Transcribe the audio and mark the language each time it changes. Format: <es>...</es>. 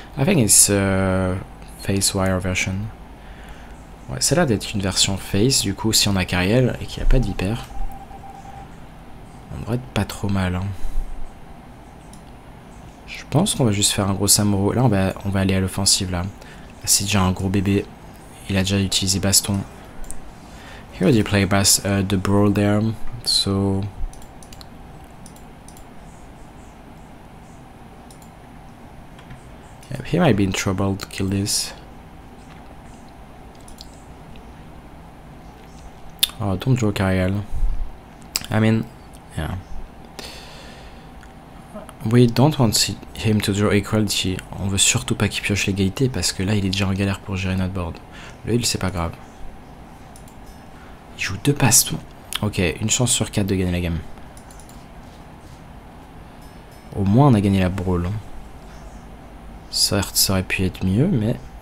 <en>I think it's face wire version.</en> <fr>Ouais, c'est là d'être une version face. Du coup, si on a Cariel et qu'il n'y a pas de vipère, on devrait être pas trop mal. Hein. Je pense qu'on va juste faire un gros Samuro. Là, on va aller à l'offensive là. C'est déjà un gros bébé. Il a déjà utilisé baston.</fr> <en>He already played the brawl there, so. Yeah, he might be in trouble to kill this. Oh, don't draw Cariel. I mean, yeah. We don't want him to draw equality.</en> <fr>On veut surtout pas qu'il pioche l'égalité parce que là il est déjà en galère pour gérer notre board. Le heal c'est pas grave. Il joue 2 bastons. Ok, une chance sur 4 de gagner la game. Au moins on a gagné la brawl. Certes ça aurait pu être mieux mais...</fr>